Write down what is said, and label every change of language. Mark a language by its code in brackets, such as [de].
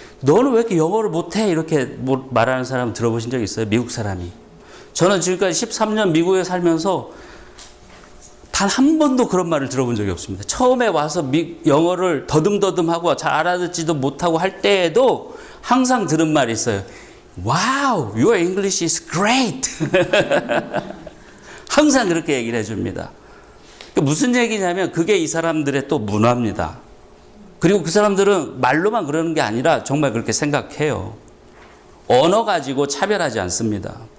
[ko] 너는 왜 이렇게 영어를 못해? 이렇게 말하는 사람 들어보신 적 있어요? 미국 사람이. 저는 지금까지 13년 미국에 살면서 단 한 번도 그런 말을 들어본 적이 없습니다. 처음에 와서 영어를 더듬더듬하고 잘 알아듣지도 못하고 할 때에도 항상 들은 말이 있어요. [en] Wow, your English is great. [ko] 항상 그렇게 얘기를 해줍니다. 무슨 얘기냐면 그게 이 사람들의 또 문화입니다. 그리고 그 사람들은 말로만 그러는 게 아니라 정말 그렇게 생각해요. 언어 가지고 차별하지 않습니다.